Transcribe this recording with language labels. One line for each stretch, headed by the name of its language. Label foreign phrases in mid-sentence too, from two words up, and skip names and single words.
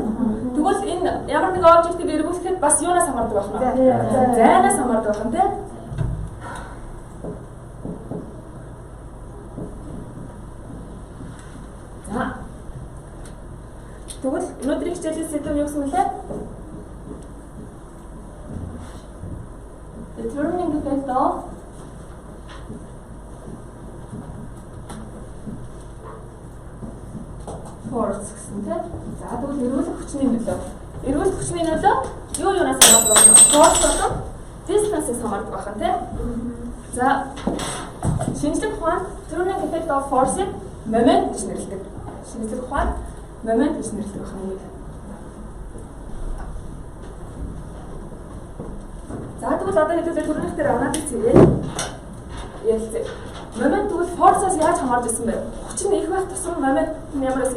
Mongolian: Тэгвэл энэ ямар нэг обжектыг эргүүлэхэд бас юунаас хамаардаг байх нь? Зайнаас хамаардаг байх нь тийм. За. Тэгвэл өнөөдрийн хичээлийн сэдэв юу гэсэн үлээ?
English: Determining the effect of force
Mongolian: гэсэн тийм. За тэгвэл эргүүлэх хүчний нөлөө. Эргүүлэх хүчний нөлөө юу юунаас хамаардаг байх вэ? Force болон distance-ээс хамаардаг байх нь тийм. За шинжлэх ухаанд
English: determining the effect of force-
Mongolian: ийг момент гэж нэрлэдэг. Шинжлэх ухаанд момент гэж нэрлэдэг байх нь. За тэгвэл одоо хэдүүлээ төрөнх дээр анализ хийгээд ялцээ. Момент тэгвэл форсоос яаж хамаарч ирсэн бэ? Хүч нь их байх тусам момент ямар байсан?